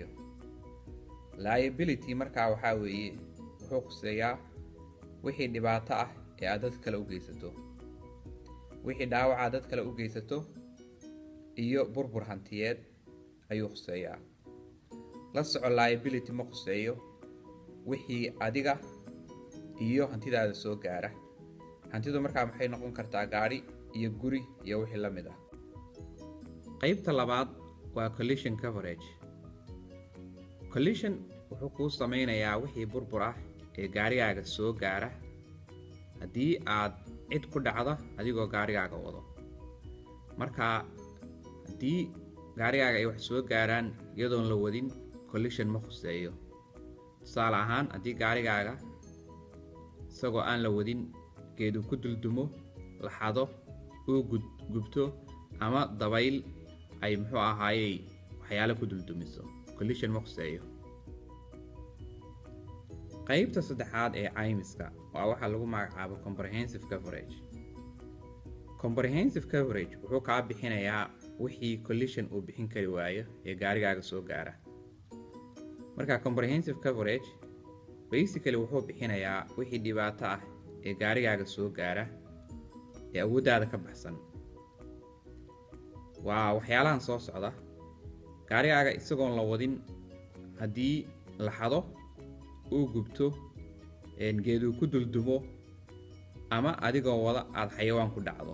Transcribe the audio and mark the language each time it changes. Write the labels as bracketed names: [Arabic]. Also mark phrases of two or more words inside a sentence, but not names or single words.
[Somali] liability markaa waxaa weeye wuxuu khuseeyaa wixii dhibaato ah ee aad dad kale u geysato, wixii dhaawaca dad kale u geysato iyo burbur hantiyeed ayuu khuseeyaa. la soco liability ma khuseeyo wixii adiga iyo hantidaada soo gaara. hantidu markaa maxay noqon kartaa gaari iyo guri iyo wixii la mid ah. qaybta labaad waa [English] collision coverage. [Somali] collision wuxuu kuu sameynayaa wixii burbur ah ee gaarigaaga soo gaara haddii aad cid ku dhacdo adigoo gaarigaaga wado. markaa haddii gaarigaaga ay wax soo gaaraan iyadoon la wadin collision ma khuseeyo. tusaale ahaan haddii gaarigaaga isagoo aan la wadin geedu ku duldumo, la xado, uu gubto ama dabayl ay waxyaalo ku duldumiso, collision ma khuseeyo. qaybta saddexaad ee caymiska waa waxa lagu magacaabo [English] comprehensive coverage. comprehensive coverage [Somali] wuxuu kaa bixinayaa wixii collision uu bixin kari waayo ee gaarigaaga soo gaara. marka [English] comprehensive coverage basically [Somali] wuxuu bixinayaa wixii dhibaato ah ee gaarigaaga soo gaara ee awooddaada ka baxsan. waa waxyaalahan soo socda: gaarigaaga isagoon la wadin haddii la xado, uu gubto, geedu ku duldumo ama adigoo wada aad xayawaan ku dhacdo.